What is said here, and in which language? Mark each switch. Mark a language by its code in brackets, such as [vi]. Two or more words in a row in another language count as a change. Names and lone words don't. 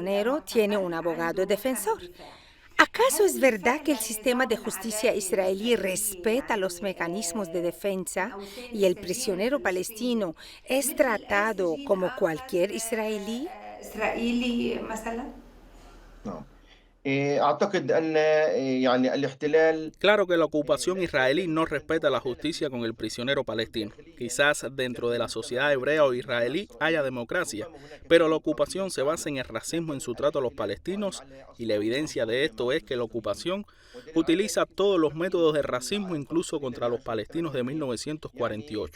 [es] prisionero tiene [ar] معتقل [es] un abogado [ar] عنده محامي [es] defensor. [ar] دفاع. [es] ¿Acaso es [ar] هل [es] verdad que el [ar] فعلا [es] sistema de [ar] نظام [es] justicia [ar] العدالة [es] israelí [ar] الإسرائيلي [es] respeta los mecanismos de defensa [ar] أوساط [es] y el [ar] السجين [es] prisionero [ar] الفلسطيني [es] palestino es [ar] مثل أي [es] tratado [ar] سجين [es] como [ar] آخر [es] cualquier israelí? [ar] إسرائيلي مثلا؟ نعم أعتقد أن يعني الاحتلال [es] Claro que la ocupación israelí no respeta la justicia con el prisionero palestino. Quizás dentro de la sociedad hebrea o israelí haya democracia, pero la ocupación se basa en el racismo en su trato a los palestinos y la evidencia de esto es que la ocupación utiliza todos los métodos de racismo incluso contra los palestinos de 1948.